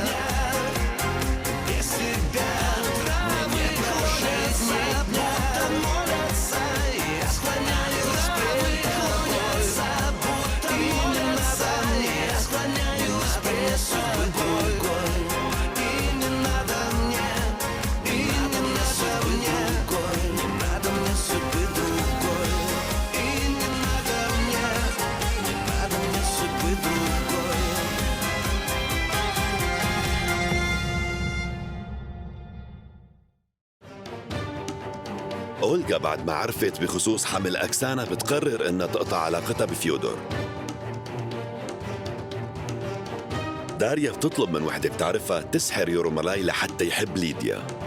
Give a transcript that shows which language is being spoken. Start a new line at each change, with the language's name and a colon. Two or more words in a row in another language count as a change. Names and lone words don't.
Russian: Без тебя травы клонятся, будто молятся, я склоняюсь пред тобой, будто молятся, я склоняюсь пред тобой. И не надо мне, и не надо мне, не надо мне судьбы другой. И не надо мне, не надо мне судьбы другой.
Arabic: أولغا بعد ما عرفت بخصوص حمل أكسانا بتقرر إنها تقطع علاقتها بفيودور. داريا بتطلب من وحدة بتعرفها تسحر يورومالاي لحتى يحب ليديا.